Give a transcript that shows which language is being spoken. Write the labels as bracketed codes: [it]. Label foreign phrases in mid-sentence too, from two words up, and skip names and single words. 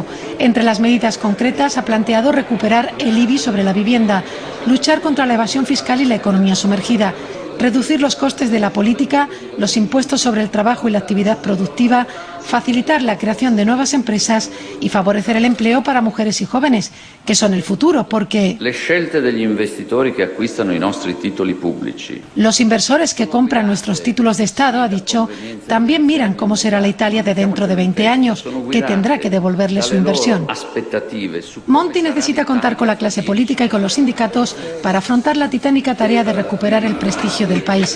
[es] Entre las medidas concretas ha planteado recuperar el IBI sobre la vivienda, luchar contra la evasión fiscal y la economía sumergida, reducir los costes de la política, los impuestos sobre el trabajo y la actividad productiva, facilitar la creación de nuevas empresas y favorecer el empleo para mujeres y jóvenes, que son el futuro, porque [it] le scelte degli investitori che acquistano i nostri titoli pubblici. [es] Los inversores que compran nuestros títulos de Estado, ha dicho, también miran cómo será la Italia de dentro de 20 años, que tendrá que devolverle su inversión. Monti necesita contar con la clase política y con los sindicatos para afrontar la titánica tarea de recuperar el prestigio del país.